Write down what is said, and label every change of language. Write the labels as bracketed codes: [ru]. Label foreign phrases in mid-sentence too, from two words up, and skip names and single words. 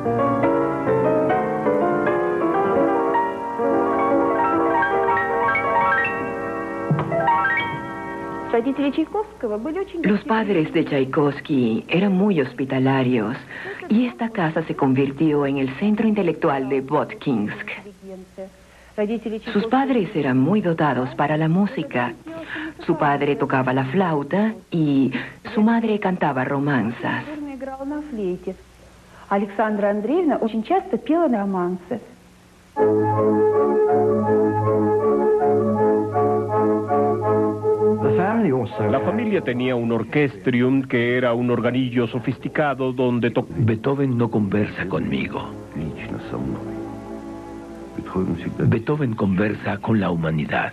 [es] Los padres de Tchaikovsky eran muy hospitalarios y esta casa se convirtió en el centro intelectual de Votkinsk. Sus padres eran muy dotados para la música. Su padre tocaba la flauta y su madre cantaba romanzas. [ru] Александра Андреевна очень часто пела романсы. [es] La familia tenía un orquestrium que era un organillo sofisticado donde Beethoven no conversa conmigo. Beethoven conversa con la humanidad.